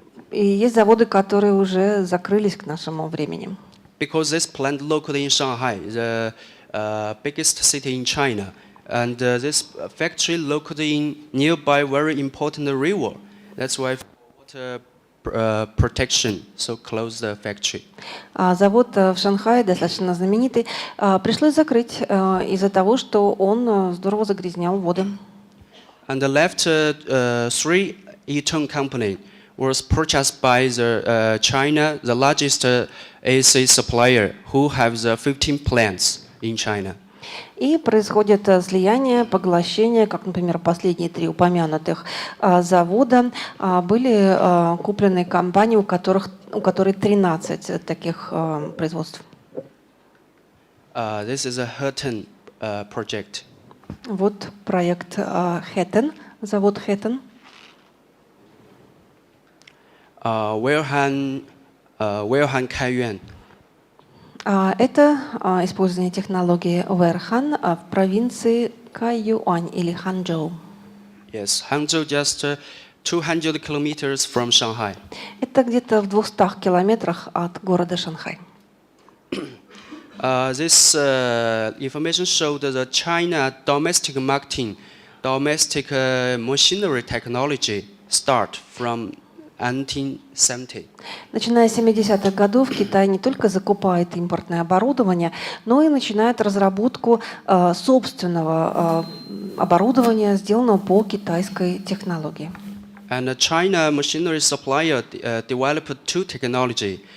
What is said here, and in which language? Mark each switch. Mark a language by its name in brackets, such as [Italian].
[Russian] И есть заводы, которые уже закрылись к нашему времени. [English] because this plant located in Shanghai, the biggest city in China, and this factory located in nearby very important river. That's why water protection so close the factory. [Russian] Завод в Шанхае, достаточно знаменитый, пришлось закрыть из-за того, что он здорово загрязнял воды. [English] And the left three Yitong company was purchased by the China, the largest AC supplier, who has 15 plants in China. [Russian] И происходит слияние, поглощение, как, например, последние три упомянутых завода были куплены компании, у которой 13 таких производств. [English] This is a Hutton project. [Russian] Вот проект Хэттон, завод Хэттон. [English] Weilhan Kaiyuan. [Russian] Это использование технологии Верхан в провинции Кайюань или Ханчжоу. [English] Yes, Hangzhou just 200 kilometers from Shanghai. [Russian] Это где-то в 200 километрах от города Шанхай. [English] This information showed that China domestic marketing, domestic machinery technology start from 1970. [Russian] Начиная с 70-х годов Китай не только закупает импортное оборудование, но и начинает разработку собственного оборудования, сделанного по китайской технологии. [English] And the China machinery supplier developed two technology.